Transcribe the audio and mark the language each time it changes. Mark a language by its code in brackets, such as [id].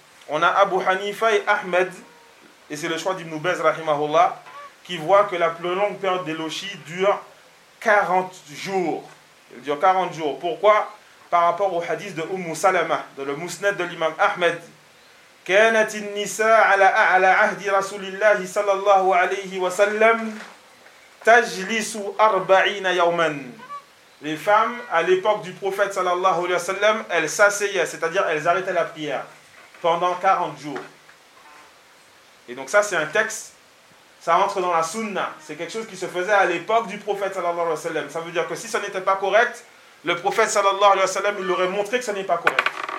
[fr] On a Abu Hanifa et Ahmed, et c'est le choix d'Ibn Baz, rahimahullah, qui voit que la plus longue période des lochi dure 40 jours. Il dure 40 jours. Pourquoi? Par rapport au hadith de Umm Salama, dans le Mousnad de l'imam Ahmed. [ar] كانت النساء على أعلى عهد رسول الله صلى الله عليه وسلم تجلس 40 يوما. [fr] Les femmes à l'époque du prophète [ar] صلى الله عليه وسلم, [fr] elles s'asseyaient, c'est-à-dire elles arrêtaient la prière pendant 40 jours. Et donc ça, c'est un texte. Ça entre dans la sunna. C'est quelque chose qui se faisait à l'époque du prophète sallallahu alayhi wa sallam. Ça veut dire que si ça n'était pas correct, le prophète sallallahu alayhi wa sallam, il aurait montré que ça n'est pas correct.